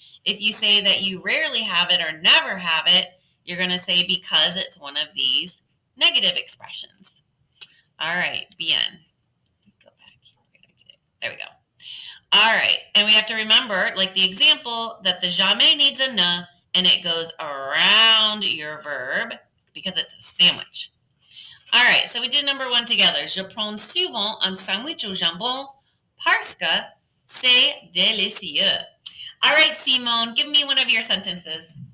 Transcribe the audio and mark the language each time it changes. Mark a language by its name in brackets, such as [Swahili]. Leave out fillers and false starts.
[English] If you say that you rarely have it or never have it, you're going to say because it's one of these negative expressions. All right, bien. Go back here. There we go. All right, and we have to remember, like the example, that the jamais needs a ne, and it goes around your verb because it's a sandwich. All right, so we did number one together. [French] Je prends souvent un sandwich au jambon parce que c'est délicieux. [English] All right, Simone, give me one of your sentences.